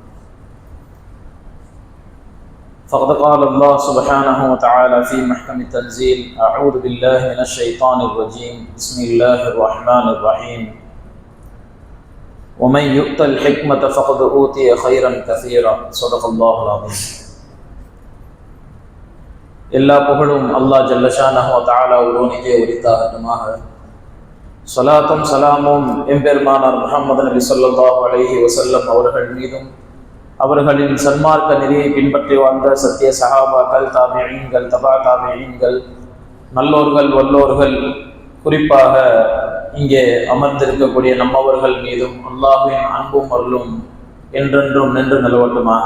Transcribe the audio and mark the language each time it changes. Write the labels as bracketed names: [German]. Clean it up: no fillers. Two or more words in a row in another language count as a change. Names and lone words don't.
[Arabic] فقد قال الله سبحانه وتعالى في محكم التنزيل، أعوذ بالله من الشيطان الرجيم، بسم الله الرحمن الرحيم. ومن يؤت الحكمة فقد أوتي خيرا كثيرا. صدق الله العظيم. [Tamil] எல்லா புகழும் அல்லாஹ் [Arabic] جل شأنه وتعالى [Tamil] ஒருவனுக்கே உரித்தாகட்டுமாக. ஸலாத்தும் ஸலாமும் எம்பெருமானார் முஹம்மது நபி [Arabic] صلى الله عليه وسلم [Tamil] அவர்கள் மீதும், அவர்களின் சன்மார்க்க நெறியை பின்பற்றி வாழ்ந்த சத்திய சஹாபாக்கள், தாபிஈன்கள், தபா தாபிஈன்கள், நல்லோர்கள் வல்லோர்கள், குறிப்பாக இங்கே அமர்ந்திருக்கக்கூடிய நம்மவர்கள் மீதும் அல்லாஹ்வின் அன்பும் அருளும் என்றென்றும் நின்று நிலவட்டுமாக.